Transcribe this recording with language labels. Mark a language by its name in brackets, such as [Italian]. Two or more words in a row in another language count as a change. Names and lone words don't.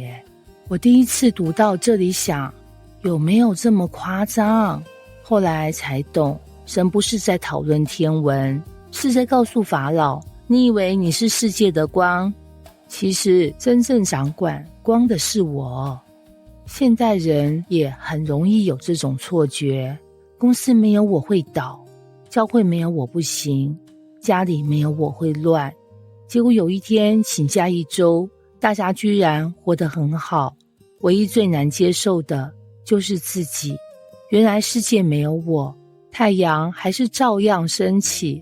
[Chinese] 我第一次讀到這裡想，有沒有這麼誇張？後來才懂，神不是在討論天文，是在告訴法老，你以為你是世界的光，其實真正掌管光的是我。現代人也很容易有這種錯覺，公司沒有我會倒，教會沒有我不行，家裡沒有我會亂。結果有一天請假1周，大家居然活得很好。唯一最難接受的就是自己，原來世界沒有我，太陽還是照樣升起。